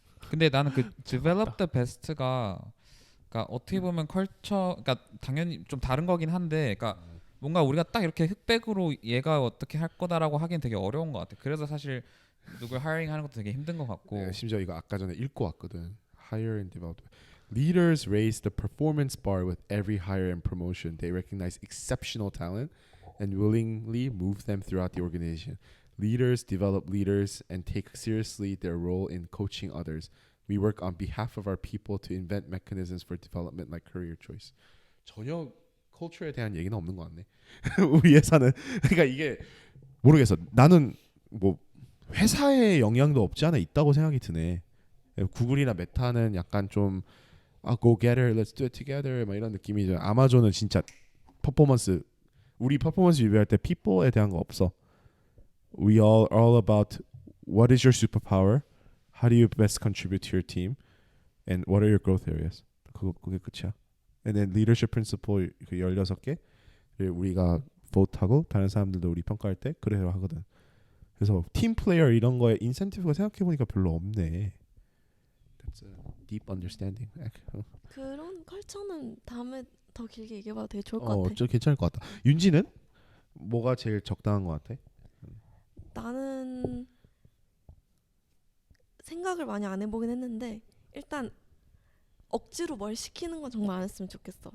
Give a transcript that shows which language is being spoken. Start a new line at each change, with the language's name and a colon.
Korean: 근데 나는 그
English: develop the best
Korean: 가 그러니까 어떻게 보면 컬처 그러니까 당연히 좀 다른 거긴 한데 그러니까 뭔가 우리가 딱 이렇게 흑백으로 얘가 어떻게 할 거다라고 하긴 되게 어려운 것 같아. 그래서 사실 누굴 하이링 하는 것도 되게 힘든 것 같고. 네, 심지어 이거 아까 전에 읽고 왔거든.
English: Hire and develop. Leaders raise the performance bar with every hire and promotion. They recognize exceptional talent and willingly move them throughout the organization. Leaders develop leaders and take seriously their role in coaching others. We work on behalf of our people to invent mechanisms for development like career choice.
Korean: 전혀 컬처에 대한 얘기는 없는 것 같네. 우리 회사는 그러니까 이게 모르겠어. 나는 뭐 회사의 영향도 없지 않아 있다고 생각이 드네. 구글이나 메타는 약간 좀
English: go get her, let's do it together
Korean: 막 이런 느낌이죠. 아마존은 진짜 퍼포먼스 우리 퍼포먼스 리뷰할 때 people에 대한 거 없어.
English: We all about what is your superpower, how do you best contribute to your team, and what are your growth areas.
Korean: 그게 끝이야.
English: And then leadership principle
Korean: 그 16개 우리가 vote하고 다른 사람들도 우리 평가할 때 그래서 하거든. 그래서 팀 플레이어 이런 거에 인센티브가 생각해 보니까 별로 없네.
English: That's a deep understanding.
Korean: 그런 컬처는 다음에 더 길게 얘기해봐도 되게 좋을 것 같아. 좀 괜찮을 것 같다. 윤지는 뭐가 제일 적당한 것 같아? 나는 생각을 많이 안 해보긴 했는데 일단 억지로 뭘 시키는 건 정말 안 했으면 좋겠어.